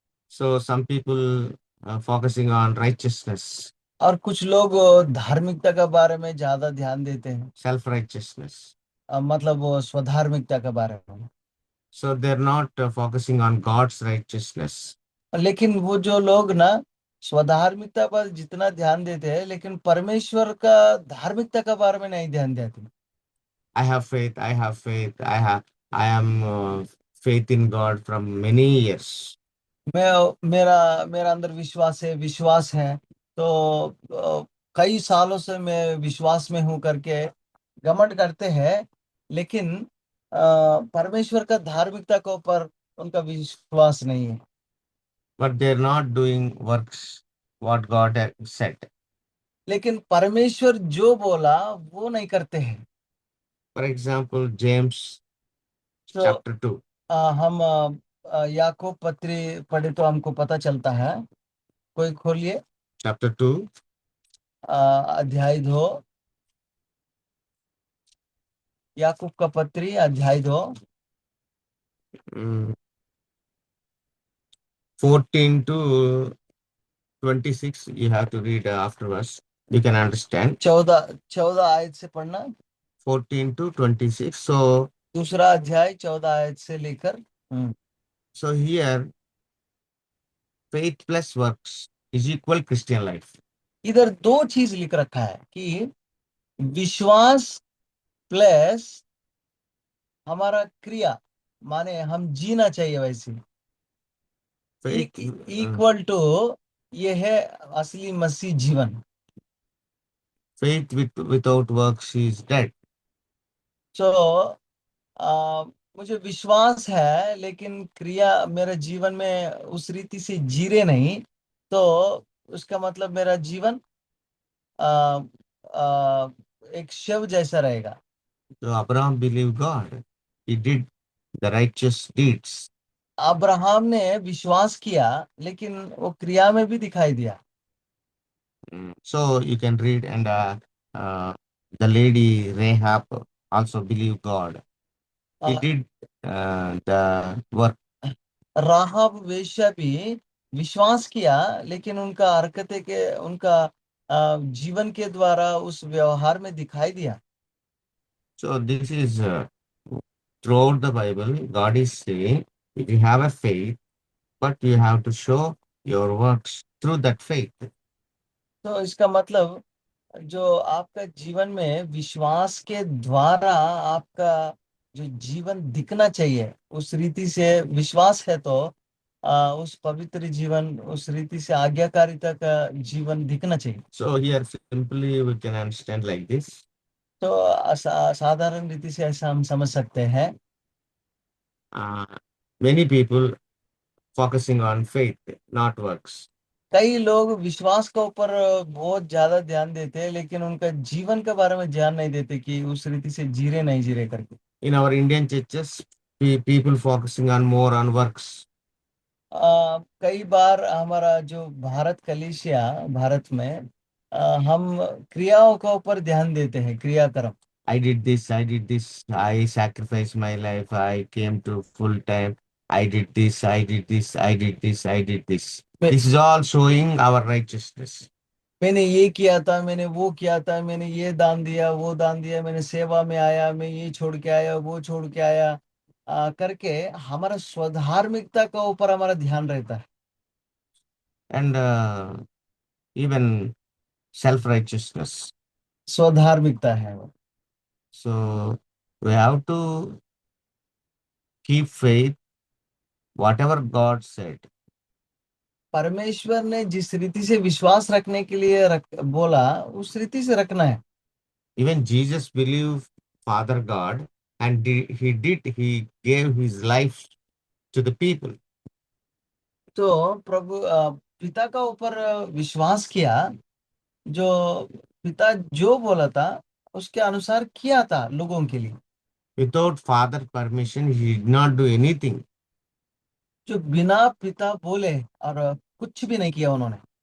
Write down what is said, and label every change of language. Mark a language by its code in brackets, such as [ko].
[en] So some people focusing on righteousness, [hi] और कुछ लोग धार्मिकता के बारे में ज्यादा ध्यान देते हैं, [en] self-righteousness. [hi] मतलब वो स्वधार्मिकता के बारे में। [en] So they're not focusing on God's righteousness. [hi] लेकिन वो जो लोग ना स्वधार्मिकता पर जितना ध्यान देते हैं, लेकिन परमेश्वर का धार्मिकता के बारे में नहीं ध्यान देते। [en] I have faith. I have faith. I am faith in God from many years. [hi] मेरा मेरा अंदर विश्वास है तो कई सालों से मैं विश्वास में हूं करके घमंड करते हैं, लेकिन परमेश्वर का धार्मिकता के ऊपर उनका विश्वास नहीं है। [en] But they're not doing works what God had said. [hi] लेकिन परमेश्वर जो बोला वो नहीं करते हैं। [en] For example, James [hi] तो [en] chapter 2. [hi] हम याकूब पत्री पढ़े तो हमको पता चलता है। कोई खोलिए [en] Chapter 2, [hi] अध्याय 2, याकूब का पत्री अध्याय 2, [en] mm, 14 to 26. You have to read afterwards. You can understand. [hi] 14 आयत से पढ़ना। [en] 14 to 26. So, [hi] दूसरा अध्याय 14 आयत से लेकर [en] so here, faith plus works is equal Christian life. [hi] इधर दो चीज लिख रखा है कि विश्वास प्लस हमारा क्रिया, माने हम जीना चाहिए वैसे [en] Faith, [hi] इक्वल टू ये है असली मसीह जीवन। [en] faith without works is dead. [hi] तो मुझे विश्वास है लेकिन क्रिया मेरे जीवन में उस रीति से जीरे नहीं, तो उसका मतलब मेरा जीवन आ, आ, एक शव जैसा रहेगा। [en] So Abraham believed God. He did the righteous deeds. [hi] Abraham ने विश्वास किया लेकिन वो क्रिया में भी दिखाई दिया। [en] So you can read, and the lady Rahab also believed God. He did the work. [hi] राहाब वेश्या भी विश्वास किया, लेकिन उनका हरकतें के उनका जीवन के द्वारा उस व्यवहार में दिखाई दिया। [en] So this is throughout the Bible, God is saying, if you have a faith, but you have to show your works through that faith. [hi] तो इसका मतलब जो आपका जीवन में विश्वास के द्वारा आपका जो जीवन दिखना चाहिए उस रीति से विश्वास है, तो उस पवित्र जीवन उस रीति से आज्ञाकारिता का जीवन दिखना चाहिए। [en] So here simply we can understand like this. [hi] तो साधारण रीति से ऐसा हम समझ सकते हैं। [en] Many people focusing on faith, not works. [hi] कई लोग विश्वास के ऊपर बहुत ज्यादा ध्यान देते हैं, लेकिन उनका जीवन के बारे में ध्यान नहीं देते कि उस रीति से जीरे नहीं जीरे करके। [en] In our Indian churches, people focusing on more on works. [hi] कई बार हमारा जो भारत कलीसिया भारत में हम क्रियाओं के ऊपर ध्यान देते हैं, क्रियाक्रम। [en] I did this, I did this, I sacrificed my life, I came to full time, I did this, I did this, I did this, I did this. This is all showing our righteousness. [hi] मैंने ये किया था, मैंने वो किया था, मैंने ये दान दिया, वो दान दिया, मैंने सेवा में आया, मैं ये छोड़ के आया, वो छोड़ के आया करके हमारा स्वधार्मिकता के ऊपर हमारा ध्यान रहता है। [en] And even self-righteousness. [hi] स्वधार्मिकता है वो। [en] So we have to keep faith, whatever God said. [hi] परमेश्वर ने जिस रीति से विश्वास रखने के लिए बोला उस रीति से रखना है। [en] Even Jesus believed Father God, and he gave his life to the people. [hi] तो प्रभु पिता का ऊपर विश्वास किया, जो पिता जो बोला था उसके अनुसार किया था लोगों के लिए। [en] Without Father permission, he did not do anything. [hi] जो बिना पिता बोले और कुछ भी नहीं किया उन्होंने।